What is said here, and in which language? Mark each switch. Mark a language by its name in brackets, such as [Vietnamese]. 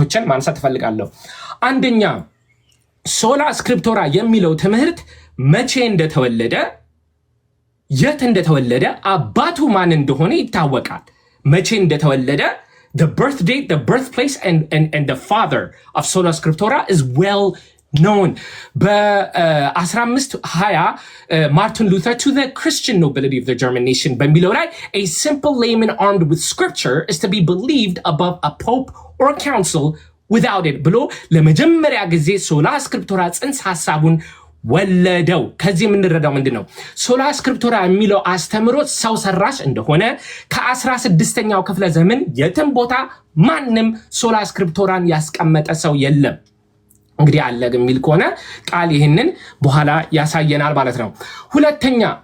[Amharic] ማንሳት ፈልጋለሁ። አንደኛ ሶላ ስክሪፕቶራ የሚለው ትምህርት መቼ እንደተወለደ የት እንደተወለደ አባቱ ማን እንደሆነ ይታወቃል። መቼ እንደተወለደ [English] the birth date, the birthplace and the father of sola scriptura is well known. [Amharic] በ1520 [English] Martin Luther to the Christian nobility of the German nation [Amharic] በሚለው ላይ [English] a simple layman armed with scripture is to be believed above a pope or council without it [Amharic] ብሎ ለመጀመሪያ ጊዜ ሶላ ስክሪፕቶራ ጽንሰ ሐሳቡን ወለደው። ከዚህ የምንረዳው ምንድነው? ሶላ ስክሪፕቶራ የሚለው አስተምሮት ሰው ሰራሽ እንደሆነ ከ16ኛው ክፍለ ዘመን የትም ቦታ ማንም ሶላ ስክሪፕቶራን ያስቀመጠ ሰው የለም። እንግዲህ አለ የሚል ከሆነ ቃል ይሄንን በኋላ ያሳየናል ማለት ነው። ሁለተኛ